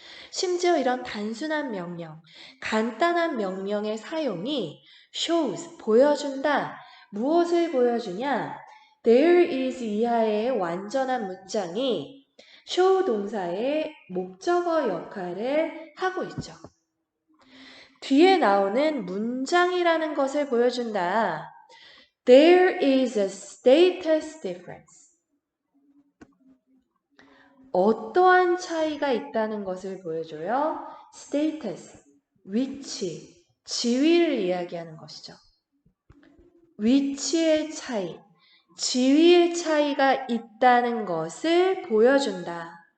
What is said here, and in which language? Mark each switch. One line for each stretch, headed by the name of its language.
Korean: 심지어 이런 단순한 명령, 간단한 명령의 사용이 shows, 보여준다. 무엇을 보여주냐? There is 이하의 완전한 문장이 show 동사의 목적어 역할을 하고 있죠. 뒤에 나오는 문장이라는 것을 보여준다.
English: There is a status difference.
Korean: 어떠한 차이가 있다는 것을 보여줘요. status, 위치, 지위를 이야기하는 것이죠. 위치의 차이, 지위의 차이가 있다는 것을 보여준다.